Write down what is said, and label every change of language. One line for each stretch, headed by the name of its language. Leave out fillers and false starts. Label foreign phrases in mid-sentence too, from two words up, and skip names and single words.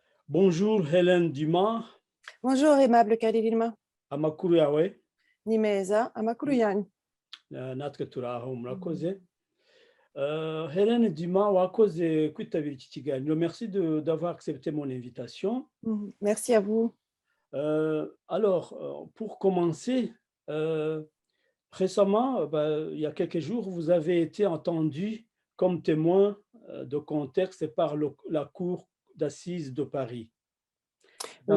French: Bonjour Hélène Dumas, Bonjour aimable Kalilima,
Kinyarwanda: amakuru yawe ni meza, amakuru yanyu. natwe turi aho murakoze. Hélène Dumas wakoze kwitabira iki kiganiro,
French: merci d'avoir accepté mon invitation. Merci à vous. Alors, pour commencer, récemment, il y a quelques jours, vous avez été entendu comme témoin de contexte par la Cour d'assises de Paris, dans